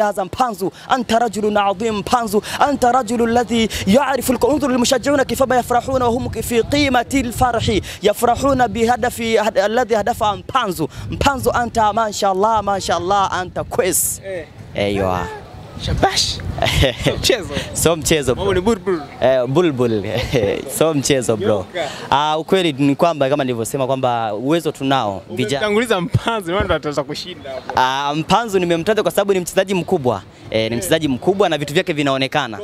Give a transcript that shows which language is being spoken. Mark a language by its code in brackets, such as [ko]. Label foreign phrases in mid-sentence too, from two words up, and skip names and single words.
[ar] هذا مبانزو، أنت رجل عظيم مبانزو، أنت رجل الذي يعرف. انظر للمشجعون كيف يفرحون وهم في قيمة الفرح، يفرحون بهدف الذي هدفه مبانزو. أنت ما شاء الله أنت كويس. أيوة [sw] shabash. So mchezo bro. Ni Bulbul. So mchezo bro. Ukweli ni kwamba kama nilivyosema kwamba uwezo tunao. Umetanguliza Mpanzu, ndio ataweza kushinda hapo. Mpanzu nimemtaja kwa sababu ni mchezaji mkubwa. Ni mchezaji mkubwa na vitu vyake vinaonekana.